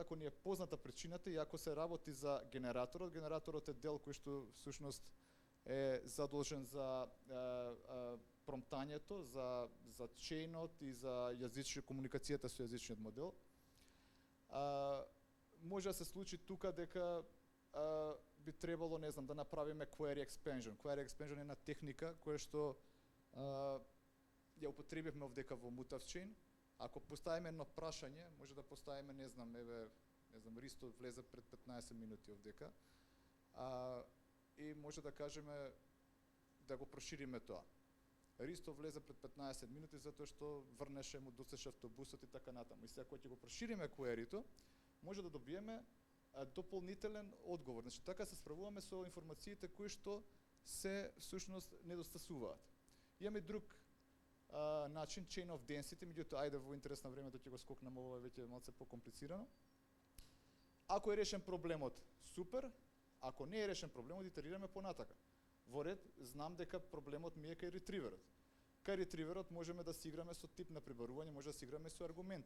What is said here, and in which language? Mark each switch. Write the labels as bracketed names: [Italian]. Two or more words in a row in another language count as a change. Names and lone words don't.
[Macedonian] Ако ни е позната причината и ако се работи за генераторот е дел кој што всушност е задолжен за промптањето, за чейнот и за комуникацијата со јазичниот модел. Може да се случи тука дека би требало, не знам, да направиме [English] query expansion. Query expansion [Macedonian] е една техника која што ја употребивме овдека во Mutavchain. Ако поставиме едно прашање, може да поставиме, не знам, Ристо влезе пред 15 минути овдека, и може да кажеме да го прошириме тоа. Ристо влезе пред 15 минути затоа што врнеше, му досеше автобусот и така натаму. И сега кога ќе го прошириме query-то, може да добиеме дополнителен одговор. Значи така се справуваме со информациите кои што се всушност недостасуваат. Имаме друг начин, [English] chain of density, [Macedonian] меѓутоа ајде во интерес на времето ќе го скокнам, ова веќе е малце покомплицирано. Ако е решен проблемот, супер. Ако не е решен проблемот, итерираме понатака. Во ред, знам дека проблемот ми е кај ретриверот. Кај ретриверот можеме да си играме со тип на пребарување, може да си играме со аргументи.